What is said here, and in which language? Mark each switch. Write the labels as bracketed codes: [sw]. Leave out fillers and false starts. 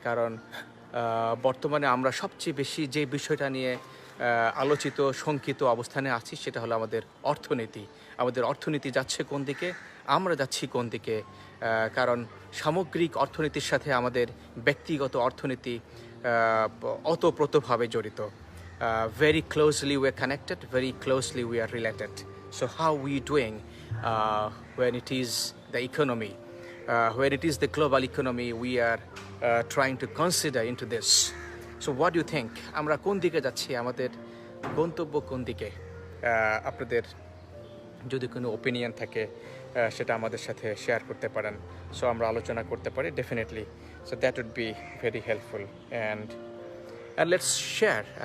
[bn] কারণ বর্তমানে আমরা সবচেয়ে বেশি যে বিষয়টা নিয়ে আলোচিত শঙ্কিত অবস্থানে আছি সেটা হলো আমাদের অর্থনীতি। আমাদের অর্থনীতি যাচ্ছে কোন দিকে, আমরা যাচ্ছি কোন দিকে। কারণ সামগ্রিক অর্থনীতির সাথে আমাদের ব্যক্তিগত অর্থনীতি ওতপ্রোতভাবে জড়িত। [en] Very closely we are connected, very closely we are related. So how we doing when it is the economy, when it is the global economy we are trying to consider into this. So what do you think? [bn] আমরা কোন দিকে যাচ্ছি, আমাদের গন্তব্য কোন দিকে? আপনাদের যদি কোনো ওপিনিয়ন থাকে সেটা আমাদের সাথে শেয়ার করতে পারেন, সো আমরা আলোচনা করতে পারি definitely. [en] So that would be very helpful and let's share.